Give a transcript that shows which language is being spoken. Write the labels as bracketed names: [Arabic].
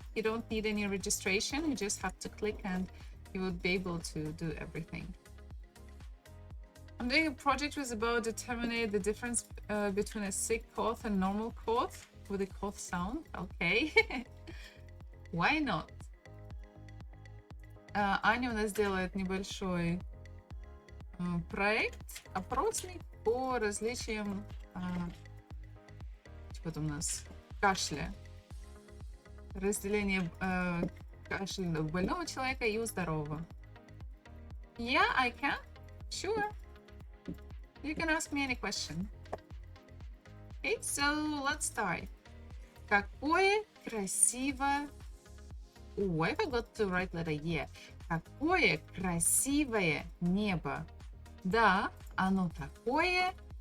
[English] You don't need any registration, you just have to click and you will be able to do everything. I'm doing a project which is about determining the difference between a sick cough and normal cough with a cough sound. Okay. Why not? [Russian] Аня у нас делает небольшой проект, опросник по различиям что-то у нас кашля. Разделение кашля у больного человека и у здорового. [English] Yeah, I can. Sure. You can ask me any question. Okay, so let's start. [Russian] Какое красивое... [English] Oh, I forgot to write letter E. [Russian] Какое красивое небо. Да, оно такое.